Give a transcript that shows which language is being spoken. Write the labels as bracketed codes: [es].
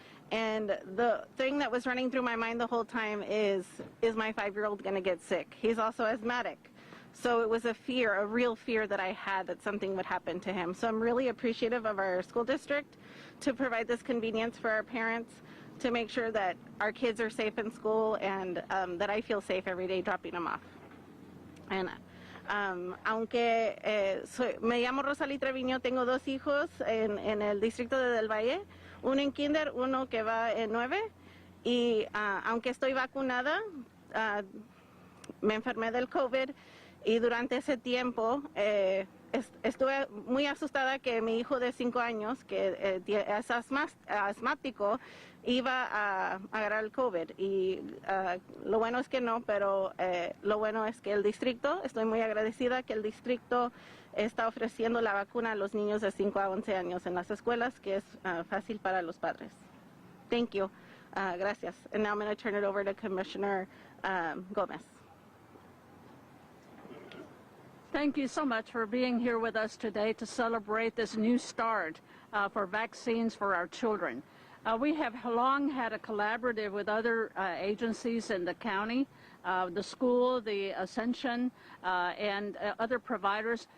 [en] And the thing that was running through my mind the whole time is my 5-year-old going to get sick? He's also asthmatic. So it was a fear, a real fear that I had that something would happen to him. So I'm really appreciative of our school district to provide this convenience for our parents, to make sure that our kids are safe in school and that I feel safe every day dropping them off. [es] And aunque me llamo Rosalie Trevino, tengo 2 hijos en el distrito de Del Valle, uno en kinder, uno que va en 9, y aunque estoy vacunada, me enfermé del COVID, y durante ese tiempo estuve muy asustada que mi hijo de 5 años, que es asmático, iba a agarrar el COVID. Y lo bueno es que no, pero lo bueno es que el distrito, estoy muy agradecida que el distrito está ofreciendo la vacuna a los niños de 5 a 11 años en las escuelas, que es fácil para los padres. [en] Thank you. [es] Gracias. [en] And now I'm going to turn it over to Commissioner Gomez. Thank you so much for being here with us today to celebrate this new start for vaccines for our children. We have long had a collaborative with other agencies in the county, the school, the Ascension, and other providers.